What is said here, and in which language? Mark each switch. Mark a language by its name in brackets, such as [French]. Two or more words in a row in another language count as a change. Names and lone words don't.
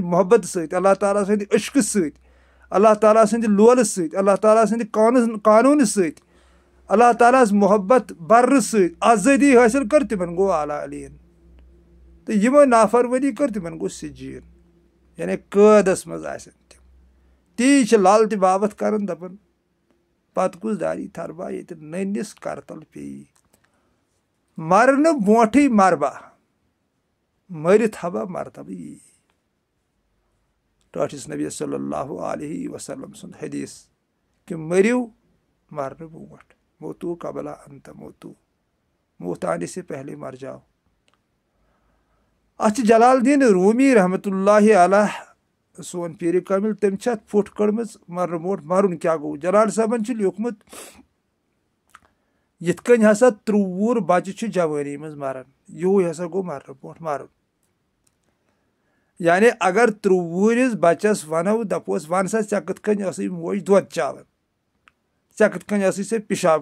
[Kashmiri] محبت سۭتۍ اللہ تعالیٰ سٕنٛدِ عشقہٕ سۭتۍ اللہ تعالیٰ سٕنٛدِ لولہٕ سۭتۍ اللہ تعالیٰ سٕنٛدِ قانوٗنہٕ سۭتۍ اللہ تعالیٰ ہس محبت برٕ سۭتۍ آزٲدی حٲصِل کٔر تِمن گوٚو اعلیٰ علیہن تہٕ یِمو نافرمٲنی کٔر تِمن گوٚو سجیٖن یعنی قٲدس منٛز آسن تِم تی چھِ لل تہِ بابت کران دپان پتہٕ کُس داری تھربا ییٚتہِ نٔنِس کرتل پیٚیی مرنہٕ برونٛٹھٕے مربا مٔرِتھ ہبا مرتبہٕ یی ٹٲٹھِس نبی [Arabic] صلی اللہ علیہ وسلم [Kashmiri] سُنٛد حدیث کہِ مٔرِو مرنہٕ برونٛٹھ [Arabic] موتوٗ قبلا انت موتوٗ [Urdu] موت آنے سے پہلے مر جاو [Kashmiri] اتھ چھِ جلال الدین رومی [Arabic] رحمۃ اللہ علیہ [Kashmiri] سون پیٖرِ کامِل تٔمۍ چھِ اتھ پھُٹ کٔڑمٕژ مرنہٕ برونٛٹھ مرُن کیٛاہ گوٚو جلال صٲبن چھُ لیوٗکھمُت یِتھ کٔنۍ ہسا 30 وُہُر بچہِ چھُ جوٲنی منٛز مران یِہوے ہسا گوٚو مرنہٕ برونٛٹھ مرُن یعنی اگر 30 وُہرِس بچس ونو دپوس ون سا ژےٚ کِتھ کٔنۍ ٲسٕے موج دۄد چاوان ژےٚ کِتھ کٔنۍ ٲسٕے سۄ پِشاب